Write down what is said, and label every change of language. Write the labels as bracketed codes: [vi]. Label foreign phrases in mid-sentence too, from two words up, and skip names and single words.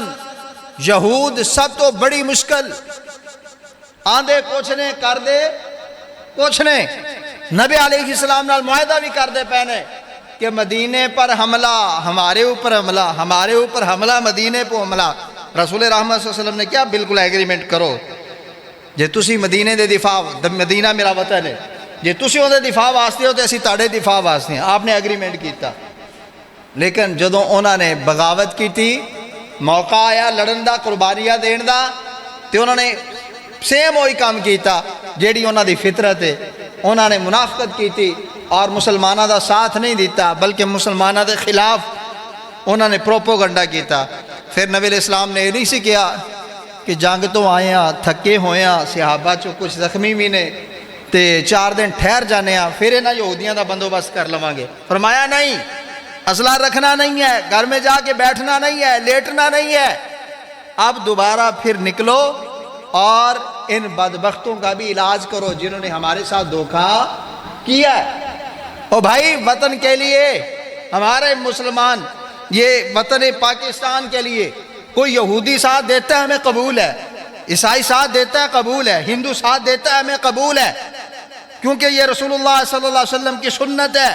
[pa] یہود سب تو بڑی مشکل، آندے کچھ نے کر دے کچھ نے، نبی [ar] علیہ السلام [pa] نال معاہدہ بھی کر دے پہنے کہ [ur] مدینے پر حملہ، ہمارے اوپر حملہ، ہمارے اوپر حملہ، مدینے پہ حملہ۔ رسول رحمت [ar] صلی اللہ علیہ وسلم [ur] نے کیا بالکل ایگریمنٹ کرو، [pa] جے تسی مدینے دے دفاع، مدینہ میرا وطن ہے، جے تسی اون دے دفاع واسطے ہو تو اسی تاڑے دفاع واسطے ہیں۔ آپ نے ایگریمنٹ کیتا، لیکن جدوں انہوں نے [ur] بغاوت کی تھی، [pa] موقع آیا لڑن دا، قربانیاں دین دا، تے انہوں نے سیم وہی کام کیتا جیڑی انہوں دی فطرت ہے۔ انہوں نے [ur] منافقت کی تھی اور [pa] مسلمانہ دا ساتھ نہیں دیتا، بلکہ مسلمانہ دے خلاف انہوں نے پروپوگنڈا کیتا۔ پھر نبی [ar] علیہ السلام [pa] نے یہ نہیں سی کیا کہ جنگ تو آئے ہیں، تھکے ہوئے ہیں، صحابہ چو کچھ زخمی بھی نے، تے 4 دن ٹھہر جانے ہیں، پھر انہاں یہودیاں دا بندوبست کر لواں گے۔ [ur] فرمایا نہیں، اسلحہ رکھنا نہیں ہے، گھر میں جا کے بیٹھنا نہیں ہے، لیٹنا نہیں ہے، اب دوبارہ پھر نکلو اور ان بدبختوں کا بھی علاج کرو جنہوں نے ہمارے ساتھ دھوکہ کیا ہے۔ او بھائی، وطن کے لیے ہمارے مسلمان، یہ وطن پاکستان کے لیے کوئی یہودی ساتھ دیتا ہے ہمیں قبول ہے، عیسائی ساتھ دیتا ہے قبول ہے، ہندو ساتھ دیتا ہے ہمیں قبول ہے، کیونکہ یہ رسول اللہ [ar] صلی اللہ علیہ وسلم [ur] کی سنت ہے۔